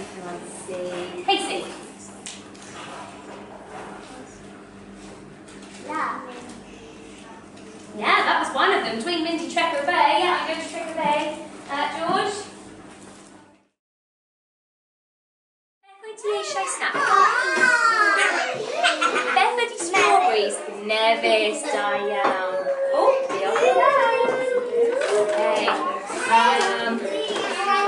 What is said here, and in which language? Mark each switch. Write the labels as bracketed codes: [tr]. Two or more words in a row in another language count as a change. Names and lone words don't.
[en] Can I see? Casey. Yeah. Yeah, that was one of them. [cy] Dwi'n mynd i Treco Bay. [en] Yeah, I'm going to Treco Bay. [cy] George? Beth wyt ti eisiau snack? Beth ydi strawberries? Nevis, da iawn. Oh, diolch yn fawr. Okay.